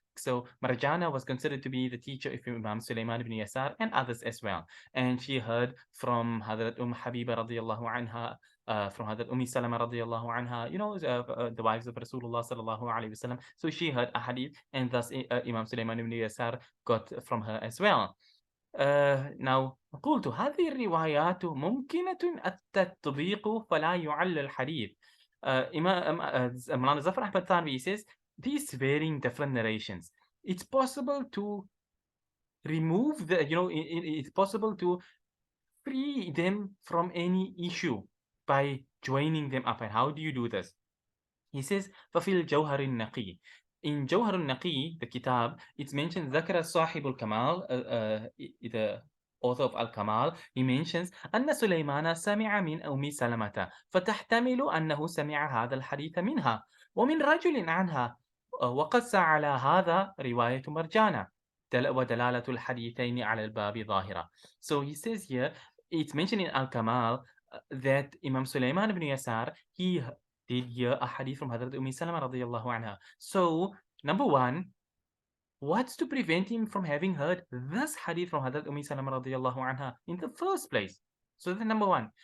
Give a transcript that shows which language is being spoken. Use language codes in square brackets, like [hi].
[en] So Marjana was considered to be the teacher of Imam Sulaiman ibn Yasar and others as well. And she heard from Hadrat Habiba radiallahu anha, from Hadrat Salama radiallahu anha, the wives of Rasulullah sallallahu alayhi wasallam. So she heard a hadith, and thus Imam Sulaiman ibn Yasar got from her as well. now [ar] قلت هذه الروايات ممكنة التطبيق فلا يعل الحديث. [en] Imam Zafar Ahmad Thanvi says these varying different narrations, it's possible to remove it's possible to free them from any issue by joining them up. And how do you do this? He says [ar] ففي الجوهر النقي. [en] In Jawhar al-Naqi, the kitab, it's mentioned [ar] ذكر صاحب الكمال, [en] the author of Al-Kamal, he mentions [ar] أن سليمان سمع من أم سلمة فتحتمل أنه سمع هذا الحديث منها ومن رجل عنها وقد على هذا رواية مرجانة ودلالة الحديثين على الباب ظاهرة. [en] So he says here, it's mentioned in Al-Kamal that Imam Sulaiman ibn Yasar, he did hear a hadith from Hazrat Salama radiallahu anha. So, number one, what's to prevent him from having heard this hadith from Hazrat Salama radiallahu anha in the first place? So that's number one.